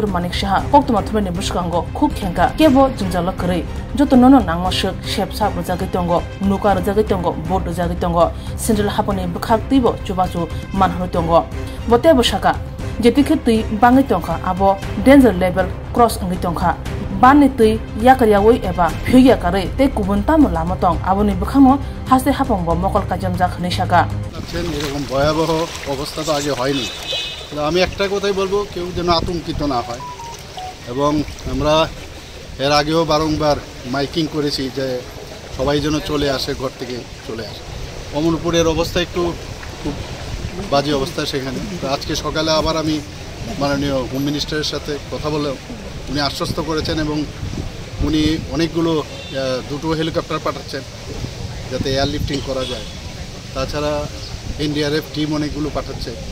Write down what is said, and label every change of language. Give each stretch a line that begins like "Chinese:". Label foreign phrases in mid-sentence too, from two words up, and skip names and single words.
Kok Borok: Manik Saha koktuma thumeni buskango khuk khenka kebo jingjala kri joto nono nangmashuk shepsa rojagaitongo nuka rojagaitongo board rojagaitongo central haponi bukhak tibo chubachu manhrutongo bote bosaka jetikhe tui bangi tongkha abo
English: danger level cross
Kok Borok: ngi tongkha banni tui yakaryawi eba phigya kare te kubuntam lamatong aboni bukhamo hase hapongbo mokol kajamja khni saka
Bangla: আছেন এরকম ভয়াবহ অবস্থা তো আগে হয়নি আমি একটা কথাই বলবো কেউ যেন আতঙ্কিত না হয় এবং আমরা এর আগেও বারংবার মাইকিং করেছি যে সবাই যেন চলে আসে ঘর থেকে চলে আসে অমরপুরের অবস্থা একটু খুব বাজে অবস্থা সেখানে তো আজকে সকালে আবার আমি মাননীয়
English: home minister's
Bangla: সাথে কথা বলে উনি আশ্বস্ত করেছেন এবং উনি অনেকগুলো দুটো হেলিকপ্টার পাঠাচ্ছেন যাতে এয়ারলিফটিং করা যায় তাছাড়া এনডিআরএফ টিম অনেকগুলো পাঠাচ্ছে